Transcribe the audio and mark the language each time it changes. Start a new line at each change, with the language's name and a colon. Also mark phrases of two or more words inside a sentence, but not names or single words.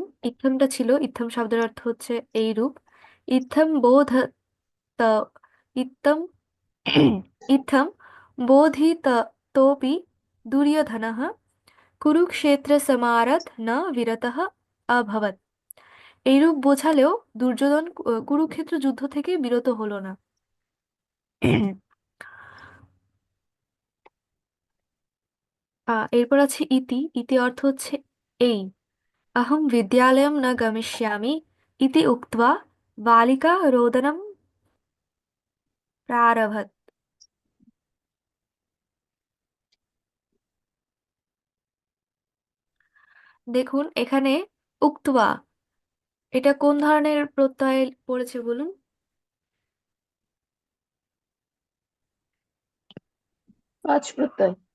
Bangla: ইত্থমটা ছিল, ইত্থম শব্দের অর্থ হচ্ছে এই রূপ।
Sanskrit: ইত্থম বোধ ত ইত্থম ইত্থম বোধিত তোপি দুর্যোধনः কুরুক্ষেত্র সমারথ ন বিরতः অভবৎ।
Bangla: এইরূপ বোঝালেও দুর্যোধন কুরুক্ষেত্র যুদ্ধ থেকে বিরত হলো না। এরপর আছে ইতি। ইতি অর্থ হচ্ছে এই।
Sanskrit: अहं विद्यालयं न गमिष्यामि इति उक्त्वा बालिका रोदनं प्रारभत।
Bangla: দেখুন এখানে উক্তবা এটা কোন ধরনের প্রত্যয় পড়েছে বলুন? পাঁচ প্রত্যয়।